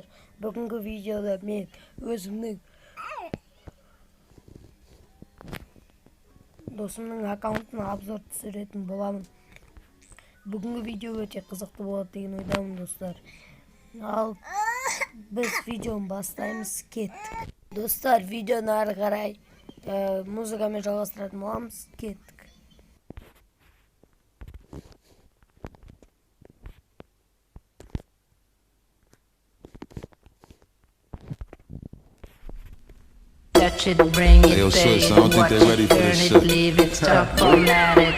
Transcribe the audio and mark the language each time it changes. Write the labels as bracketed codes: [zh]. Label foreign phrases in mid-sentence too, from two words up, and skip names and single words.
[kk] Бүгінгі видеода мен өзімнің досымның аккаунтына обзор түсіретін боламын. Бүгінгі видео өте қызықты болады деген ойдамын достар. Ал біз видеоны бастаймыз, кеттік. Достар, видеоны ары қарай музыкамен жалғастыратын боламыз, кеттік. [en] Touch it, bring it, pay it, watch it, turn it, leave it, stop, format it.